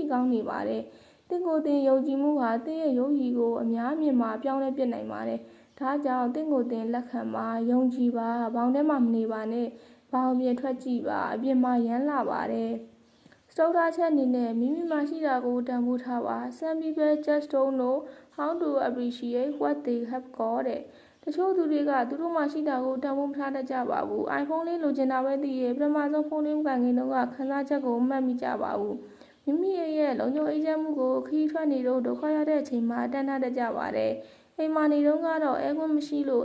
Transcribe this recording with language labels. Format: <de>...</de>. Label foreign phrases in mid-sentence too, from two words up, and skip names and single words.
<my>ကောင်းနေပါတယ်တင့်ကိုတင်ယုံကြည်မှုဟာတင့်ရဲ့ရုပ်ရည်ကိုအများမြင်မှာပြောင်းလဲပြစ်နိုင်ပါတယ်ဒါကြောင့်တင့်ကိုတင်လက်ခံပါယုံကြည်ပါဘောင်ထဲမှာမနေပါနဲ့ဘောင်ပြင်ထွက်ကြည့်ပါအပြင်မှာရမ်းလာပါတယ်စတုထားချက်အနေနဲ့မိမိမှာရှိတာ ကိုတန်ဖိုးထားပါ</my> <en>Some people just don't know how to appreciate what they have got</en> <my>တဲ့တချို့သူတွေကသူတို့မှရှိတာကိုတန်ဖိုးမထားတတ်ကြပါဘူး iPhone လေးလိုချင်တာပဲသိရဲ့ပထမဆုံးဖုန်းလေးမကန်ခင်တော့ခန်းစားချက် ကိုမှတ်မိကြပါဘူးမိမိရဲ့လုံခြုံအေးချမ်းမှုကိုခရီးထွက်နေတော့ဒုက္ခရတဲ့အချိန်မှာတန်းတတ်ကြပါတယ်အိမ်မှာနေတော့ကတော့အဲခွင့်မရှိလို့</my>